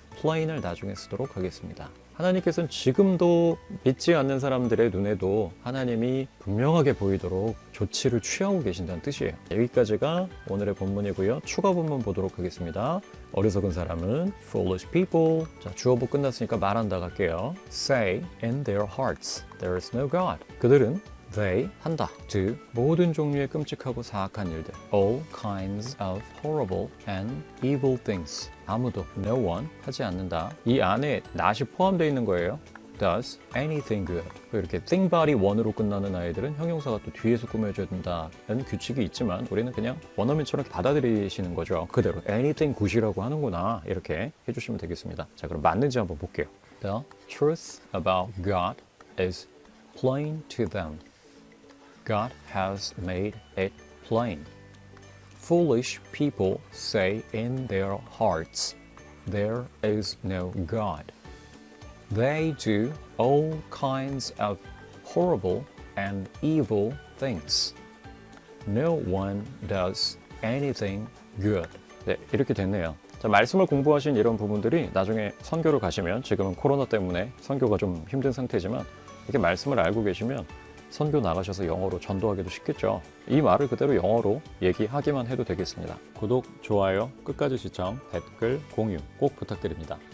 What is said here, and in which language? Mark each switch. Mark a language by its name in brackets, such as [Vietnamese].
[Korean] plain을 나중에 쓰도록 하겠습니다. 하나님께서는 지금도 믿지 않는 사람들의 눈에도 하나님이 분명하게 보이도록 조치를 취하고 계신다는 뜻이에요. 여기까지가 오늘의 본문이고요. 추가 본문 보도록 하겠습니다. 어리석은 사람은 [English] foolish people. [Korean] 자, 주어부 끝났으니까 말한다 갈게요. [English] say in their hearts there is no God. [Korean] 그들은 they 한다. do 모든 종류의 끔찍하고 사악한 일들. [English] all kinds of horrible and evil things. [Korean] 아무도 [English] no one [Korean] 하지 않는다. 이 안에 not이 포함되어 있는 거예요. [English] does anything good. [Korean] 이렇게 think body one으로 끝나는 아이들은 형용사가 또 뒤에서 꾸며줘야 된다는 규칙이 있지만 우리는 그냥 원어민처럼 받아들이시는 거죠. 그대로 [English] anything good [Korean] 이라고 하는구나 이렇게 해주시면 되겠습니다. 자, 그럼 맞는지 한번 볼게요. [English] The truth about God is plain to them. God has made it plain. Foolish people say in their hearts, there is no God. They do all kinds of horrible and evil things. No one does anything good. [Korean] 네, 이렇게 됐네요. 자, 말씀을 공부하신 이런 부분들이 나중에 선교를 가시면, 지금은 코로나 때문에 선교가 좀 힘든 상태지만 이렇게 말씀을 알고 계시면 선교 나가셔서 영어로 전도하기도 쉽겠죠. 이 말을 그대로 영어로 얘기하기만 해도 되겠습니다. 구독, 좋아요, 끝까지 시청, 댓글, 공유 꼭 부탁드립니다.